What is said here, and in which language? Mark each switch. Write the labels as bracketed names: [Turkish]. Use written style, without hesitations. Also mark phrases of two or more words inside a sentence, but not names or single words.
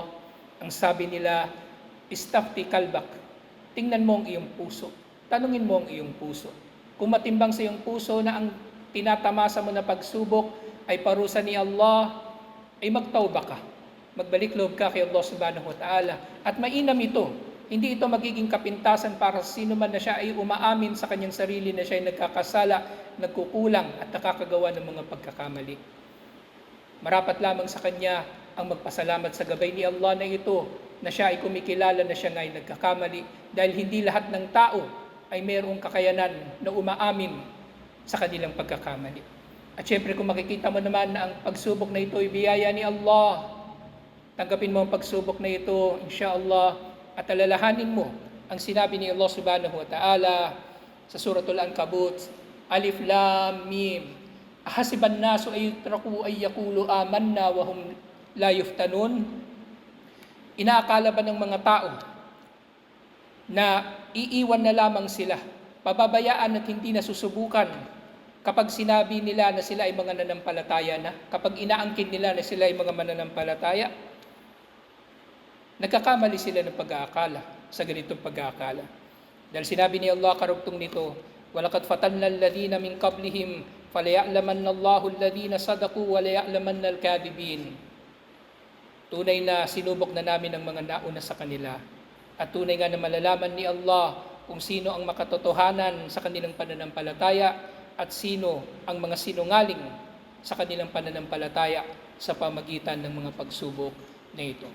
[Filipino] Ang sabi nila, [Arabic] "استفت قلبك." [Filipino] Tingnan mo ang iyong puso. Tanungin mo ang iyong puso. Kung matimbang sa iyong puso na ang tinatamasa mo na pagsubok ay parusa ni Allah, ay magtauba ka. Magbalik loob ka kay Allah [Arabic] سبحانه وتعالى. [Filipino] At mainam ito. Hindi ito magiging kapintasan para sa sino man na siya ay umaamin sa kanyang sarili na siya ay nagkakasala, nagkukulang at nakakagawa ng mga pagkakamali. Marapat lamang sa kanya ang magpasalamat sa gabay ni Allah na ito, na siya ay kumikilala na siya ay nagkakamali, dahil hindi lahat ng tao ay mayroong kakayanan na umaamin sa kanilang pagkakamali. At syempre kung makikita mo naman na ang pagsubok na ito ay biyaya ni Allah, tanggapin mo ang pagsubok na ito, inshallah, at alalahanin mo ang sinabi ni Allah [Arabic] سبحانه وتعالى [Filipino] sa Suratul Ankabut, [Arabic] الم أحسب الناس أن يتركوا أن يقولوا آمنا وهم لا يفتنون?" [Filipino] Inaakala ba ng mga tao na iiwan na lamang sila, pababayaan at hindi nasusubukan kapag sinabi nila na sila ay mga mananampalataya na, kapag inaangkin nila na sila ay mga mananampalataya? Nagkakamali sila ng pag-aakala sa ganitong pag-aakala. Dahil sinabi ni Allah karugtong nito, [Arabic] "ولقد فتنا الذين من قبلهم فليعلمن الله الذين صدقوا وليعلمن الكاذبين." [Filipino] Tunay na sinubok na namin ang mga nauna sa kanila. At tunay nga na malalaman ni Allah kung sino ang makatotohanan sa kanilang pananampalataya at sino ang mga sinungaling sa kanilang pananampalataya. sa pamagitan ng mga pagsubok na ito.